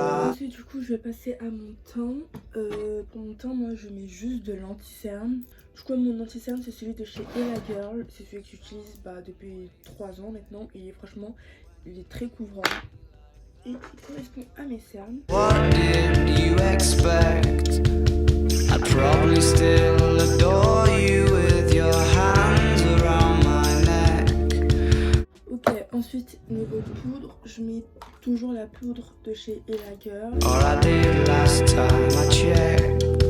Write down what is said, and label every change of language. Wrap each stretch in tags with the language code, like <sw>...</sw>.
<fr>Ensuite, du coup, je vais passer à mon teint. Pour mon teint, moi, je mets juste de l'anti-cerne. Du coup, mon anti-cerne, c'est celui de chez Ella Girl. C'est celui que j'utilise depuis 3 ans maintenant. Et franchement, il est très couvrant. Et il correspond à mes cernes.</fr> <en>What did you expect? I'd probably still adore you with your hands around my neck.</en> <fr>Ok, ensuite niveau poudre, je mets toujours la poudre de chez Ella Girl.</fr> <en>All I did last time I checked.</en>